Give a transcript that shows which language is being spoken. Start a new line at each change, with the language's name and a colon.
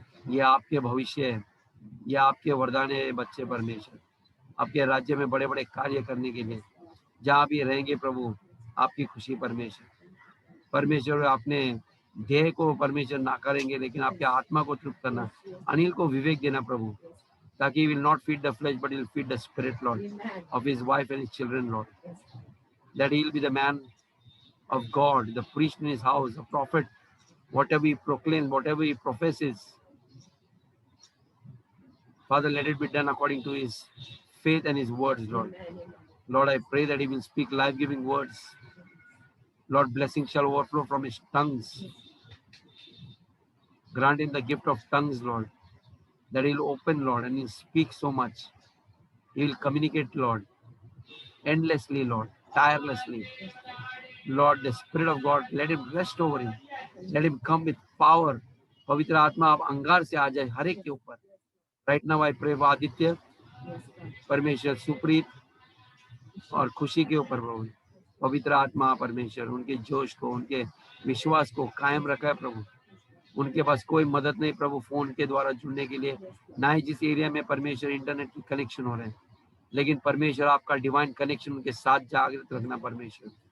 Hindi: ये आपके भविष्य है, ये आपके वरदान है बच्चे परमेश्वर, आपके राज्य में बड़े बड़े कार्य करने के लिए जहाँ भी रहेंगे प्रभु, आपकी खुशी परमेश्वर। परमेश्वर अपने देह को परमेश्वर ना करेंगे लेकिन आपके आत्मा को तृप्त करना। अनिल को विवेक देना प्रभु, ताकि
English: he will not feed the flesh but he'll feed the spirit Lord of his wife and his children Lord, that he'll be the man of God, the priest in his house, the prophet, whatever he proclaims, whatever he professes, Father, let it be done according to his faith and his words Lord. Lord, I pray that he will speak life-giving words. Lord, blessing shall overflow from his tongues. Grant him the gift of tongues Lord, that he'll open Lord and he'll speak so much. He will communicate Lord endlessly Lord, tirelessly Lord. The Spirit of God, let him rest over him, let him come with power.
Hindi: पवित्र आत्मा आप अंगार से आ जाए हर एक के ऊपर।
English: right now I pray
Hindi: Aditya, परमेश्वर सुप्रीत और खुशी के ऊपर प्रभु, पवित्र आत्मा परमेश्वर उनके जोश को, उनके विश्वास को कायम रखा है प्रभु। उनके पास कोई मदद नहीं प्रभु फोन के द्वारा जुड़ने के लिए, ना ही जिस एरिया में परमेश्वर इंटरनेट की कनेक्शन हो रहे हैं, लेकिन परमेश्वर आपका डिवाइन कनेक्शन उनके साथ जागृत रखना परमेश्वर।